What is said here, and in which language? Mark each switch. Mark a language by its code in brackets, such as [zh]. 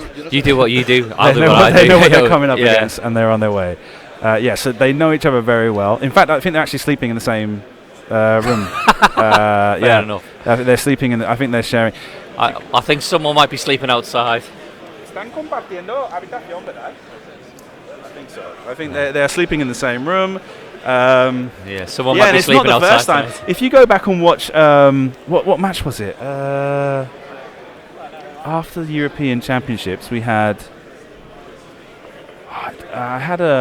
[en] You do what you do. I'll do what I do. They know what they're coming up against, and they're on their way. So they know each other very well. In fact, I think they're actually sleeping in the same room. Fair enough. They're sleeping in. I think they're sharing. I think someone might be sleeping outside. [es] Están compartiendo habitación, ¿verdad? [en] I think so. I think they're sleeping in the same room. Someone might be sleeping outside. It's not the first time. If you go back and watch, what match was it? After the European Championships, we had. I had